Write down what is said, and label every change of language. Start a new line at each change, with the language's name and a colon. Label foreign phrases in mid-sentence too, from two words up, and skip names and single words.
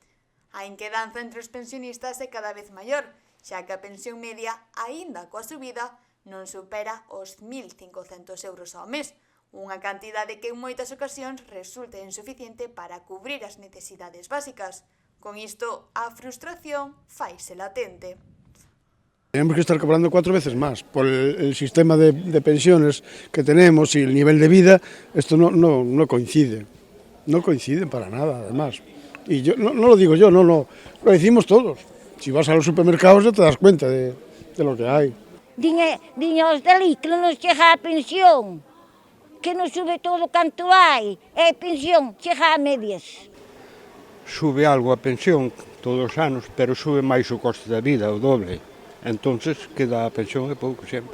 Galician: A inquedanza entre os pensionistas é cada vez maior, xa que a pensión media, aínda coa subida, non supera os 1.500 euros ao mes, unha cantidade que en moitas ocasións resulta insuficiente para cubrir as necesidades básicas. Con isto, a frustración faise latente.
Spanish: Tenemos que estar cobrando 4 veces más por el sistema de pensiones que tenemos y el nivel de vida. Esto no coincide, no coincide para nada, además. Y yo no lo digo yo, no, lo decimos todos. Si vas a los supermercados ya te das cuenta de lo que hay.
Galician: Diños dali que non nos chega a pensión, que nos sube todo canto hai, e a pensión chega a medias. Sube algo a pensión todos os anos, pero sube máis o coste da vida, o doble. Entonces queda a pensión é pouco sempre.